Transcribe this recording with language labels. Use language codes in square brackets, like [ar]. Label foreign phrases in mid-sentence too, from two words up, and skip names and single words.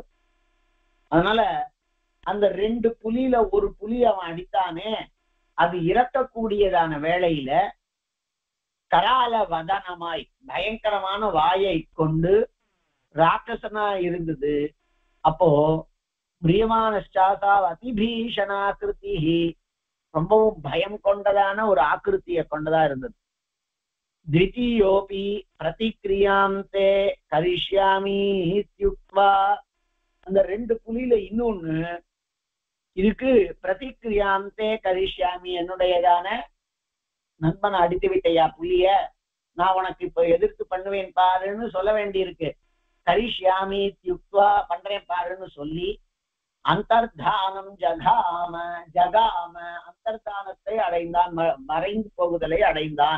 [ta] அதனால அந்த 2 புலியில ஒரு புலி அவன் அடித்தானே, அது இறக்கக்கூடியதான வேளையில கரால வதனமாய் பயங்கரமான வாயை கொண்டு ராட்சசனா இருந்தது. அப்போ [sa] प्रियमानश्चासा अतिभीषणाकृति, [ta] ரொம்பவும் பயம் கொண்டதான ஒரு ஆக்கிருத்திய கொண்டதா இருந்தது. [sa] द्वितीयोऽपि प्रतिक्रियां ते करिष्यामि इत्युक्त्वा [ta] அந்த ரெண்டு புலியில இன்னொன்னு இதுக்கு [sa] प्रतिक्रियान्ते करिष्यामि [ta] என்னுடையதான நண்பனை அடித்து விட்டையா புலிய நான் உனக்கு இப்ப எதிர்த்து பண்ணுவேன் பாருன்னு சொல்ல வேண்டியிருக்கு. [sa] करिष्यामि युक्वा [ta] பண்றேன் பாருன்னு சொல்லி [sa] अन्तर्धानं जगाम जगाम [ta] அந்தர்தானத்தை அடைந்தான், மறைந்து போகுதலை அடைந்தான்.